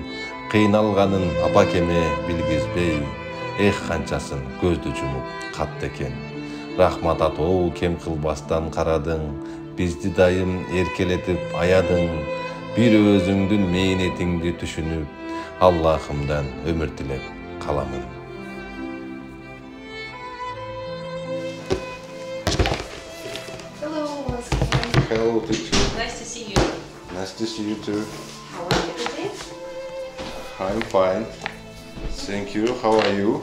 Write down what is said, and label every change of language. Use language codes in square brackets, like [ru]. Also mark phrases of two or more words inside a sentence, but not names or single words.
[ky] Кыйналганын апакеме билгизбей, канчасын көздү жумуп катты экен. Рахмат атоо кем кылбастан карадың, бизди дайым эркелетип аядың. Бир өзүңдүн мээнетиңди түшүнүп, Аллахымдан өмүр тилеп каламын. [en] Hello, teacher. Nice to see you. Nice to see you too. How are you today? I'm fine. Thank you. How are you?